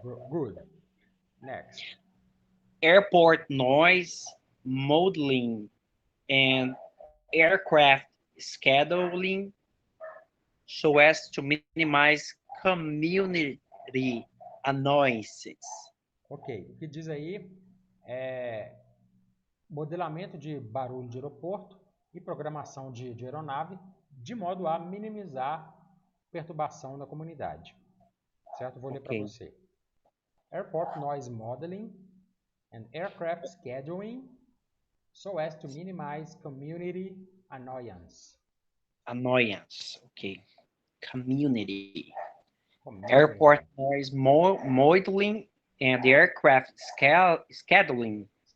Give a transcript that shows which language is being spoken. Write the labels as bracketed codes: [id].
[en] Good. Next. Airport noise modeling and aircraft scheduling so as to minimize community annoyances. [pt] Ok, o que diz aí é modelamento de barulho de aeroporto e programação de aeronave de modo a minimizar perturbação da comunidade. Certo? Vou ler para você. [en] Airport noise modeling and aircraft scheduling so as to minimize community annoyance. Annoyance, ok. Community. Airport noise modeling and aircraft scheduling.